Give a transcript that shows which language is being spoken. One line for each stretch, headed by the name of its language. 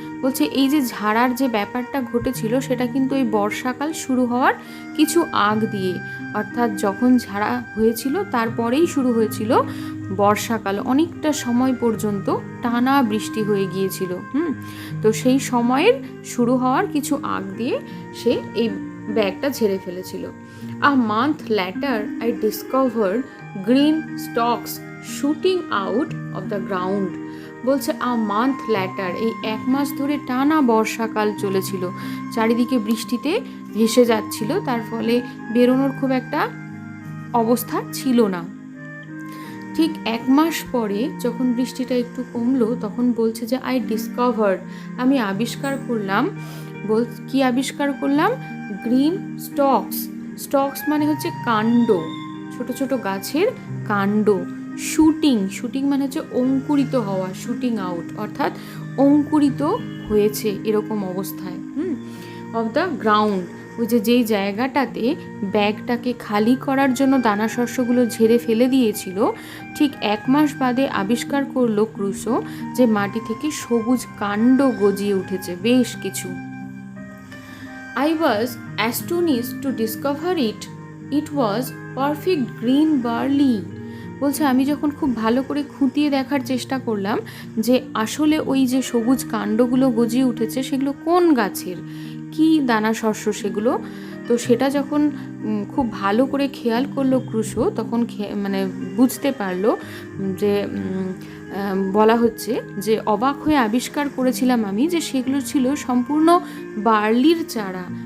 Bangla: বলছে এই যে ঝাড়ার যে ব্যাপারটা ঘটেছিল সেটা কিন্তু এই বর্ষাকাল শুরু হওয়ার কিছু আগ দিয়ে, অর্থাৎ যখন ঝাড়া হয়েছিল তারপরেই শুরু হয়েছিল বর্ষাকাল। অনেকটা সময় পর্যন্ত টানা বৃষ্টি হয়ে গিয়েছিল। তো সেই সময়ের শুরু হওয়ার কিছু আগ দিয়ে সে এই ব্যাগটা ঝেড়ে ফেলেছিল।
English: A month later, I discovered green stalks shooting out of the ground.
Bangla: বলছে
English: a month later,
Bangla: এই 1 মাস ধরে টানা বর্ষাকাল চলেছিল, চারিদিকে বৃষ্টিতে ভেসে যাচ্ছিল, তার ফলে বেরোনোর খুব একটা অবস্থা ছিল না। ঠিক 1 মাস পরে যখন বৃষ্টিটা একটু কমলো তখন বলছে যে
English: I discovered,
Bangla: আমি আবিষ্কার করলাম। কি আবিষ্কার করলাম?
English: Green stalks.
Bangla: স্টকস মানে হচ্ছে কাণ্ড, ছোট ছোট গাছের কাণ্ড। শুটিং মানে হচ্ছে অঙ্কুরিত হওয়া, শুটিং আউট, অর্থাৎ অঙ্কুরিত হয়েছে এরকম অবস্থায়।
English: off the ground,
Bangla: ওই যেই জায়গাটাতে ব্যাগটাকে খালি করার জন্য দানা শস্যগুলো ঝেড়ে ফেলে দিয়েছিল, ঠিক 1 মাস বাদে আবিষ্কার করলো ক্রুসো যে মাটি থেকে সবুজ কাণ্ড গজিয়ে উঠেছে বেশ কিছু।
English: I was astonished to discover it. It was perfect green barley.
Bangla: বলছে আমি যখন খুব ভালো করে খুঁটিয়ে দেখার চেষ্টা করলাম যে আসলে ওই যে সবুজ কাণ্ডগুলো গজিয়ে উঠেছে সেগুলো কোন গাছের, কি দানা শস্য সেগুলো, তো সেটা যখন খুব ভালো করে খেয়াল করলো ক্রুসো, তখন মানে বুঝতে পারলো যে বলা হচ্ছে যে অবাক হয়ে আবিষ্কার করেছিলাম আমি যে সেগুলো ছিল সম্পূর্ণ বার্লির চারা।